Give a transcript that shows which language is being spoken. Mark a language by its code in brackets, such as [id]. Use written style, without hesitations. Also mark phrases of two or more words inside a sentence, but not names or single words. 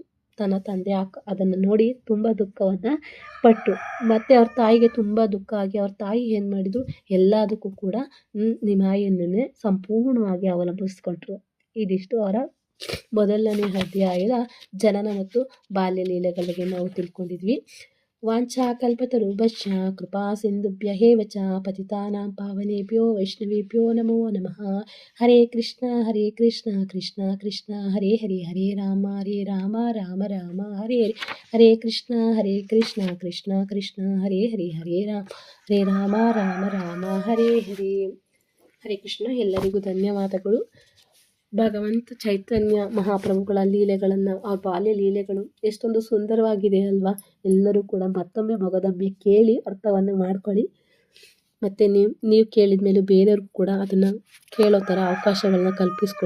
[kn] ತನ್ನ ತಂದೆ ಅದನ್ನು ನೋಡಿ ತುಂಬ ದುಃಖವನ್ನು ಪಟ್ಟರು. ಮತ್ತು ಅವ್ರ ತಾಯಿಗೆ ತುಂಬ ದುಃಖ ಆಗಿ ಅವ್ರ ತಾಯಿ ಏನು ಮಾಡಿದರು, ಎಲ್ಲದಕ್ಕೂ ಕೂಡ ನಿಮಾಯಿಯನ್ನೇ ಸಂಪೂರ್ಣವಾಗಿ ಅವಲಂಬಿಸ್ಕೊಂಡ್ರು. ಇದಿಷ್ಟು ಅವರ ಮೊದಲನೇ ಅಧ್ಯಾಯದ ಜನನ ಮತ್ತು ಬಾಲ್ಯ ಲೀಲೆಗಳಿಗೆ ನಾವು ತಿಳ್ಕೊಂಡಿದ್ವಿ. [sa] ವಾಂಛಾಕಲ್ಪತರುಭ್ಯಶ್ಚ ಕೃಪಾ ಸಿಂಧುಭ್ಯ ಏವ ಚ ಪತಿತಾನಾಂ ಪಾವನೇಭ್ಯೋ ವೈಷ್ಣವೇಭ್ಯೋ ನಮೋ ನಮಃ. ಹರೇ ಕೃಷ್ಣ ಕೃಷ್ಣ ಕೃಷ್ಣ ಹರೇ ಹರೇ, ಹರೇ ರಾಮ ರಾಮ ರಾಮ ಹರೇ ಹರೇ. ಹರೇ ಕೃಷ್ಣ ಕೃಷ್ಣ ಕೃಷ್ಣ ಹರೇ ಹರೇ, ಹರೇ ರಾಮ ರಾಮ ಹರೇ ಹರೇ. ಹರೇ ಕೃಷ್ಣ. [kn] ಎಲ್ಲರಿಗೂ ಧನ್ಯವಾದಗಳು. ಭಗವಂತ ಚೈತನ್ಯ ಮಹಾಪ್ರಭುಗಳ ಲೀಲೆಗಳನ್ನು, ಆ ಬಾಲ್ಯ ಲೀಲೆಗಳು ಎಷ್ಟೊಂದು ಸುಂದರವಾಗಿದೆ ಅಲ್ವಾ. ಎಲ್ಲರೂ ಕೂಡ ಮತ್ತೊಮ್ಮೆ ಮೊಗದೊಮ್ಮೆ ಕೇಳಿ ಅರ್ಥವನ್ನು ಮಾಡ್ಕೊಳ್ಳಿ. ಮತ್ತು ನೀವು ಕೇಳಿದ ಮೇಲೆ ಬೇರೆಯವ್ರಿಗೂ ಕೂಡ ಅದನ್ನು ಕೇಳೋ ಥರ ಅವಕಾಶಗಳನ್ನ ಕಲ್ಪಿಸ್ಕೊಳ್ಳಿ.